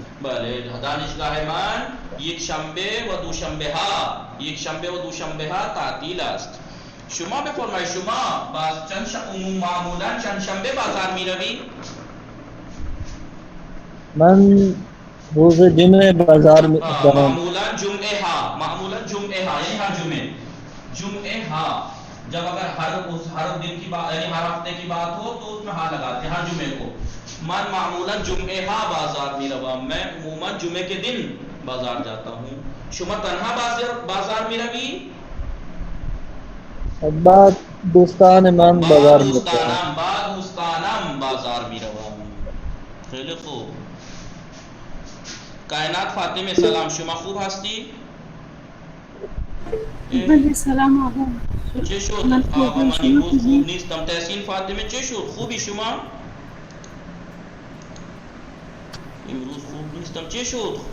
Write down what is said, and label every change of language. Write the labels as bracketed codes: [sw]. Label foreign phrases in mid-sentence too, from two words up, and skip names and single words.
[fa] بله دانشگاه من یک شنبه و دوشنبه ها تعطیل است. شما بفرمایید شما معمولا چند شنبه بازار میروی؟ من روز جمعه بازار [ur] میں جاؤں. [fa] معمولا جمعه ها یعنی ہر جمعه ها. [ur] جب اگر ہر دن کی بات یعنی ہر ہفتے کی بات ہو تو اس میں ہاں لگاتے ہیں ہر جمعے کو. [fa] من معمولا جمعه ها بازار میروم. [ur] میں عموما جمعے کے دن بازار جاتا ہوں. [fa] شما تنها بازار میروی؟ بعد دوستان من بازار [ur] میں جاتا ہوں. [fa] بعد دوستانم بازار میروم. خیلی خوب. کائنات فاطمه سلام شما خوب هستی؟ بله سلام آقا. چه شد؟ من آقا من شما امروز خوبی؟ خوب نیستم. تحسین فاطمه چه شد؟ خوبی شما؟ امروز خوب نیستم. چه شد؟